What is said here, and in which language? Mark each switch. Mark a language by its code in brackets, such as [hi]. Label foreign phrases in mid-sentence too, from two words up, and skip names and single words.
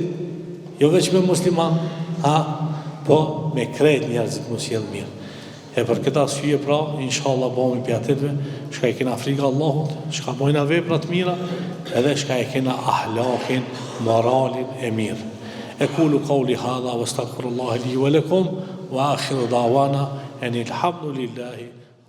[sq] Jo veç me musliman, po me krejt njerëzit mos sjell mirë. E për këtë arsye pra, inshallah bëmi për atëtve, shka e kena frikë Allahut, shka bojna vepra të mira, edhe shka e kena ahlakin, moralin e mirë. [ar] أقول قولي هذا وأستغفر الله لي ولكم وآخر دعوانا أن الحمد لله